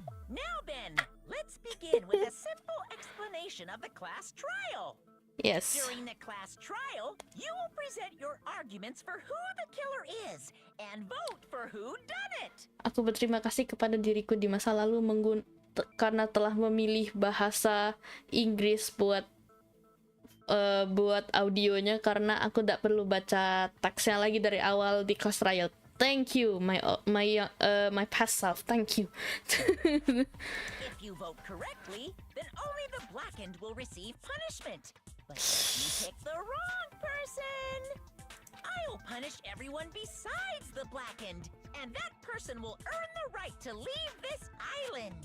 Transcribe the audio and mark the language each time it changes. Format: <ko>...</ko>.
<en>Now then, let's begin with a simple explanation of the class trial. Yes. During the class trial, you will present your arguments for who the killer is and vote for who done it.</en> <id>Aku berterima kasih kepada diriku di masa lalu karena telah memilih bahasa Inggris buat audionya, karena aku tidak perlu baca teksnya lagi dari awal di kelas trial.</id> <en>Thank you, my past self. Thank you. If you vote correctly, then only the blackened will receive punishment. But if you pick the wrong person, I'll punish everyone besides the blackened, and that person will earn the right to leave this island.</en>